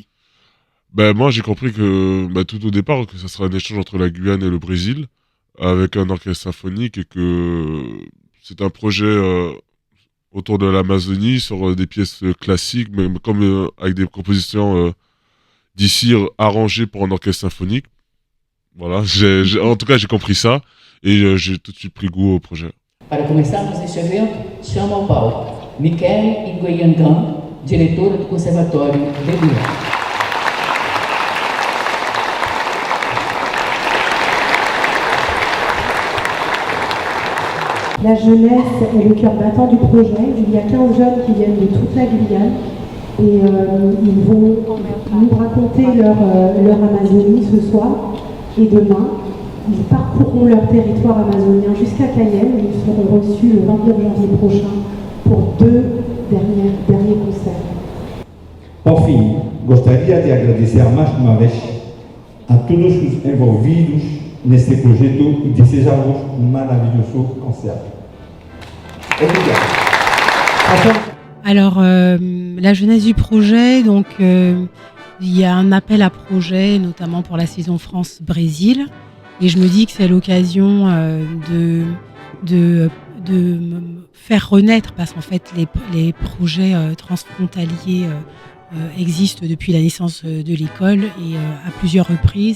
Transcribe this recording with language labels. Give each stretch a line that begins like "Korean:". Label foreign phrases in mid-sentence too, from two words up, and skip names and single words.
French: Ben, moi, j'ai compris que, tout au départ, que ça serait un échange entre la Guyane et le Brésil, avec un orchestre symphonique, et que c'est un projet autour de l'Amazonie, sur des pièces classiques, mais comme avec des compositions d'ici arrangées pour un orchestre symphonique. Voilà, en tout cas, j'ai compris ça, et j'ai tout de suite pris goût au projet.
Portuguese: Para começarmos este evento, chamo ao palco Michael Ngoyangan, diretora do Conservatório de Guyane.
French: La jeunesse est le cœur battant du projet. Il y a 15 jeunes qui viennent de toute la Guyane et ils vont nous raconter leur Amazonie ce soir et demain. Ils parcourront leur territoire amazonien jusqu'à Cayenne et ils seront reçus le 29 janvier prochain pour 2 derniers concerts.
Portuguese: Por fim, gostaria de agradecer mais uma vez a todos os envolvidos neste projeto e desejar-vos maravilhoso concerto. Obrigado.
French: Alors, la jeunesse du projet, donc il y a un appel à projet, notamment pour la saison France-Brésil. Et je me dis que c'est l'occasion de faire renaître, parce qu'en fait, les projets transfrontaliers existent depuis la naissance de l'école et à plusieurs reprises.